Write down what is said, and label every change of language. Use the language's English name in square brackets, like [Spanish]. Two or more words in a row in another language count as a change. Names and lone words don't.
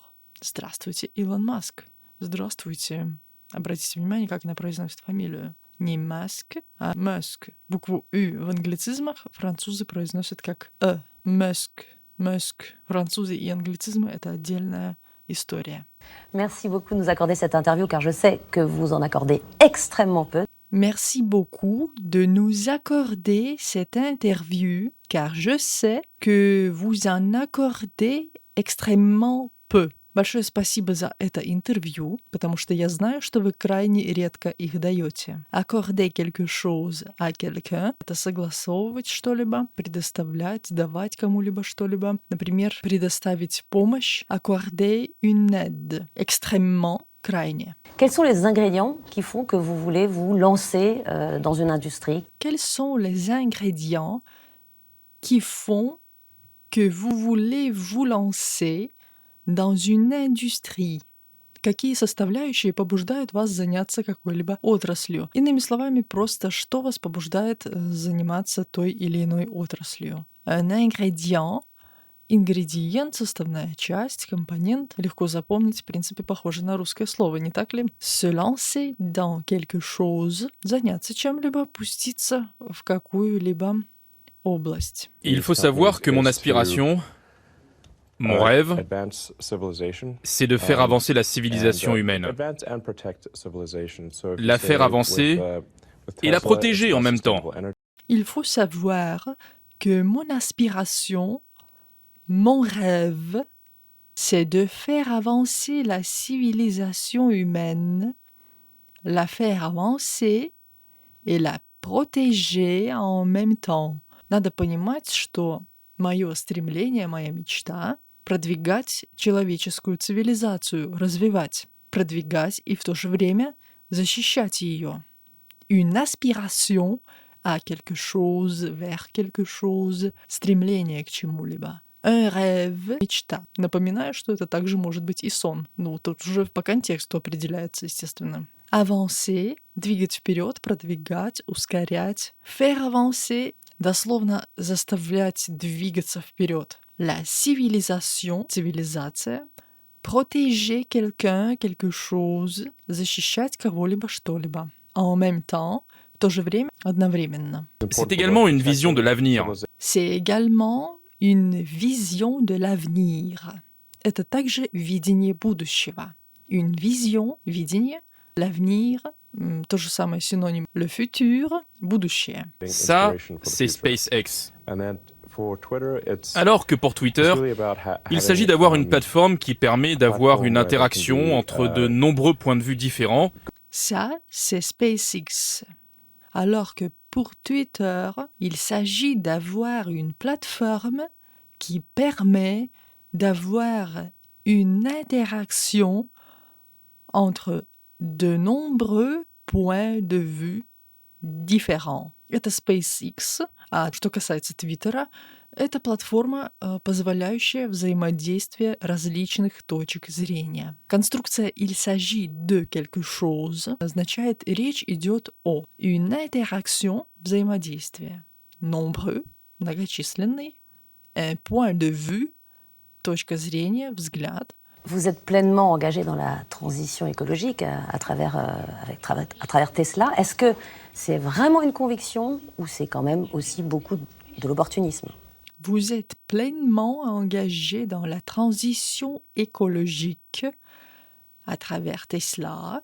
[Russian] Здравствуйте, Илон Маск. Здравствуйте. Обратите внимание, как она произносит фамилию. Не Маск, а Musk. Букву «ю» в англицизмах французы произносят как «э». Musk, Musk. Французы и англицизмы — это отдельная история. [French] Merci beaucoup de nous accorder cette interview car je sais que vous en accordez extrêmement peu. Merci beaucoup de nous accorder cette interview, car je sais que vous en accordez extrêmement peu. [Russian] Большое спасибо за это интервью, потому что я знаю, что вы крайне редко их даете. [French] Accorder quelque chose à quelqu'un — [Russian] это согласовывать что-либо, предоставлять, давать кому-либо что-либо. Например, предоставить помощь, [French] accorder une aide. Extrêmement — крайне. Quels sont les ingrédients qui font que vous voulez vous lancer dans une industrie? Quels sont les ingrédients qui font que vous voulez vous lancer dans une industrie? [Russian] Какие составляющие побуждают вас заняться какой-либо отраслью? Иными словами, просто что вас побуждает заниматься той или иной отраслью? [French] Un ingrédient. [Russian] Ингредиент, составная часть, компонент. Легко запомнить, в принципе, похоже на русское слово, не так ли? [French] Se lancer dans quelque chose. [Russian] Заняться чем-либо, пуститься в какую-либо область. [French] Il faut savoir que mon aspiration, mon rêve, c'est de faire avancer la civilisation humaine. La faire avancer et la protéger en même temps. Il faut savoir que mon aspiration, mon rêve, c'est de faire avancer la civilisation humaine, la faire avancer et la protéger en même temps. [Russian] Надо понимать, что мое стремление, моя мечта — продвигать человеческую цивилизацию, развивать, продвигать и в то же время защищать ее. [French] Une aspiration à quelque chose, vers quelque chose, [Russian] стремление к чему-либо. Un rêve — мечта. Напоминаю, что это также может быть и сон. Ну, тут уже по контексту определяется, естественно. Avancer — двигать вперед, продвигать, ускорять. [French] Faire avancer — [Russian] дословно заставлять двигаться вперед. [French] La civilisation — цивилизация. Protéger quelqu'un, quelque chose — [Russian] защищать кого-либо, что-либо. [French] En même temps — [Russian] в то же время, одновременно. [French] C'est également une vision de l'avenir. C'est également une vision de l'avenir. [Russian] Это также видение будущего. [French] Une vision — [Russian] видение, l'avenir — то же самое синоним. [French] Le futur — будущее. Ça, c'est SpaceX. Alors que pour Twitter, il s'agit d'avoir une plateforme qui permet d'avoir une interaction entre de nombreux points de vue différents. Ça, c'est SpaceX. Alors que pour Twitter, il s'agit d'avoir une plateforme qui permet d'avoir une interaction entre de nombreux points de vue différents. [Russian] Это SpaceX. А что касается Твиттера, это платформа, позволяющая взаимодействие различных точек зрения. Конструкция [French] «il s'agit de quelque chose» [Russian] означает «речь идет о». Une interaction — взаимодействие. Nombreux — многочисленный. [French] Un point de vue — [Russian] точка зрения, взгляд. [French] Vous êtes pleinement engagé dans la transition écologique à travers Tesla. Est-ce que c'est vraiment une conviction ou c'est quand même aussi beaucoup de l'opportunisme? Vous êtes pleinement engagé dans la transition écologique à travers Tesla.